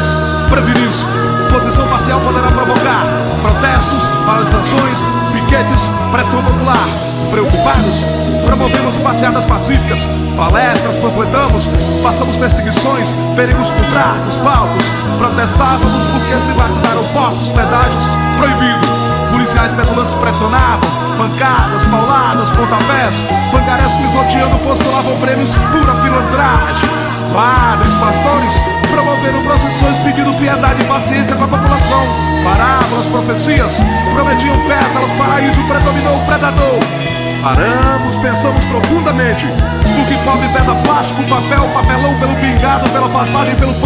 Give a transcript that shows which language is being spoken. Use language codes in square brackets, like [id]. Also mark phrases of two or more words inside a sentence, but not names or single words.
[pt] Prevenir-se, posição parcial poderá provocar protestos, paralisações, piquetes, pressão popular. Preocupados, promovemos passeadas pacíficas, palestras, panfletamos, passamos perseguições, perigos por praças, palcos. Protestávamos porque privatizaram portos, pedágios, proibido. Policiais petulantes pressionavam, pancadas, pauladas, pontapés. Pangarés pisoteando, postulavam prêmios, pura pilantragem. Padres, pastores, promoveram procissões pedindo piedade e paciência com a população. Parábolas, profecias, prometiam pétalas, paraíso, predominou o predador. Paramos, pensamos profundamente. Por que pobre pesa plástico, papel, papelão pelo pingado, pela passagem, pelo pão?